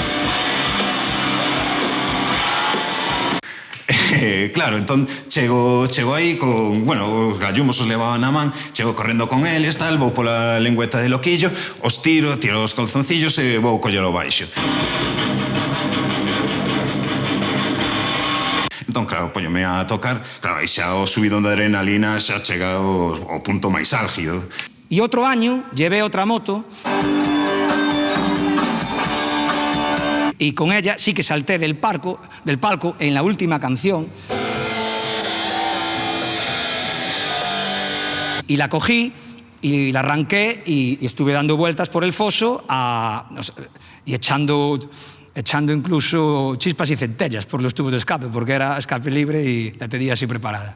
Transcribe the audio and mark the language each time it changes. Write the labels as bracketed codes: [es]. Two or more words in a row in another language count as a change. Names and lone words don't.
[gl] Claro, entón chego aí con, bueno, os gallumos os levaban a man, chego correndo con eles, tal, vou pola lengüeta de loquillo, os tiro os calzoncillos e vou collelo baixo. Entón, claro, poñome a tocar, claro, aí xa o subidón de adrenalina xa chega ao punto máis álgido. E outro [es] año llevé outra moto y con ella sí que salté del palco en la última canción y la cogí y la arranqué y estuve dando vueltas por el foso y echando incluso chispas y centellas por los tubos de escape, porque era escape libre y la tenía así preparada.